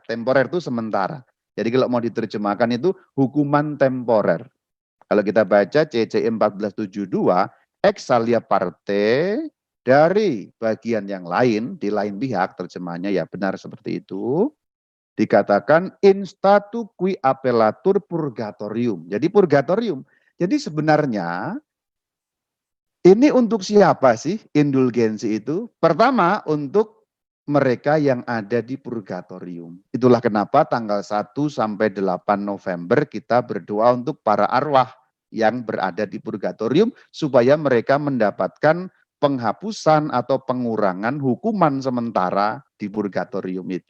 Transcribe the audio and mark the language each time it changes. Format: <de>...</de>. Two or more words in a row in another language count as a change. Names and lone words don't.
<id>Temporer itu sementara. Jadi kalau mau diterjemahkan itu hukuman temporer. Kalau kita baca CCI 1472,</id> <la>exalia parte</la> <id>dari bagian yang lain, di lain pihak, terjemahnya ya benar seperti itu, dikatakan</id> <la>in statu qui appellatur purgatorium.</la> <id>Jadi purgatorium. Jadi sebenarnya ini untuk siapa sih indulgensi itu? Pertama untuk mereka yang ada di purgatorium. Itulah kenapa tanggal 1 sampai 8 November kita berdoa untuk para arwah yang berada di purgatorium supaya mereka mendapatkan penghapusan atau pengurangan hukuman sementara di purgatorium itu.</id>